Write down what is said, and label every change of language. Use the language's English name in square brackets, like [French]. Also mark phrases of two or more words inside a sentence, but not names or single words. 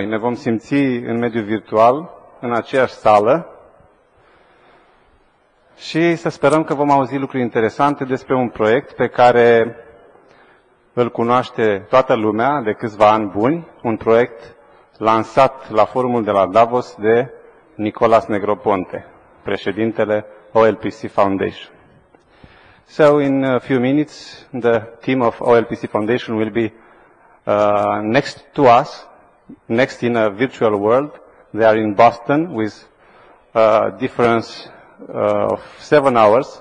[Romanian] Ne vom simți în mediul virtual, în aceeași sală și să sperăm că vom auzi lucruri interesante despre un proiect pe care îl cunoaște toată lumea de câțiva ani buni, un proiect lansat la forumul de la Davos de Nicolas Negroponte, președintele OLPC Foundation. [English] So in a few minutes, the team of OLPC Foundation will be next to us, next in a virtual world. They are in Boston with a difference of 7 hours.